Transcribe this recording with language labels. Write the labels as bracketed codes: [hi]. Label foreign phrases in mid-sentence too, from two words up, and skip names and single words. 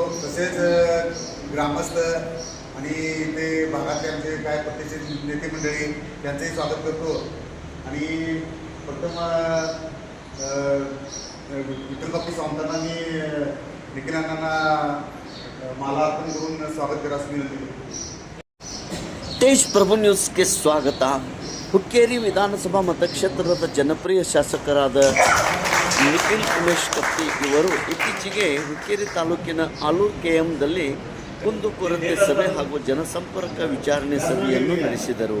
[mr] तसेच ग्रामस्थ आणि ते भागातले आमचे काय प्रतिष्ठित नेते मंडळी त्यांचंही स्वागत करतो। आणि प्रथम विठ्ठल बापू सावंतांना मी निखिल अण्णांना माला अर्पण करून स्वागत करायचं विनंती करतो। [kn] तेज ಪ್ರಭು ನ್ಯೂಸ್ಗೆ ಸ್ವಾಗತ। ಹುಕ್ಕೇರಿ ವಿಧಾನಸಭಾ ಮತಕ್ಷೇತ್ರದ ಜನಪ್ರಿಯ ಶಾಸಕರಾದ ನಿಖಿಲ್ ಉಮೇಶ್ ಕತ್ತಿ ಇವರು ಇತ್ತೀಚೆಗೆ ಹುಕ್ಕೇರಿ ತಾಲೂಕಿನ ಆಲೂರು ಕೆಎಂದಲ್ಲಿ ಕುಂದುಕೊರತೆ ಸಭೆ ಹಾಗೂ ಜನಸಂಪರ್ಕ ವಿಚಾರಣೆ ಸಭೆಯನ್ನು ನಡೆಸಿದರು।